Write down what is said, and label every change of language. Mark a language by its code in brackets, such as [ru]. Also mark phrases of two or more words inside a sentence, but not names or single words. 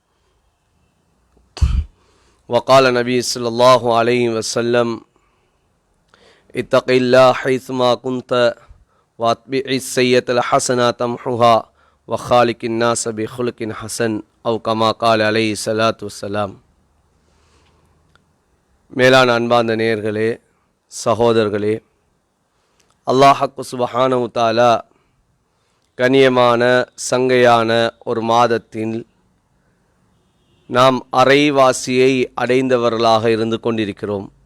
[ar] وقال النبي صلى الله عليه وسلم اتق الله حيثما كنت واتبع السيئة الحسنة تمحها وخالق الناس بخلق حسن أو كما قال عليه الصلاة والسلام. [ta] மேலான அன்பார்ந்த நேயர்களே, சகோதரர்களே, அல்லாஹ் [ar] سبحانه تعالى [ta] கண்ணியமான சங்கையான ஒரு மாதத்தில் நாம் அரைவாசியை அடைந்தவர்களாக இருந்து கொண்டிருக்கிறோம்.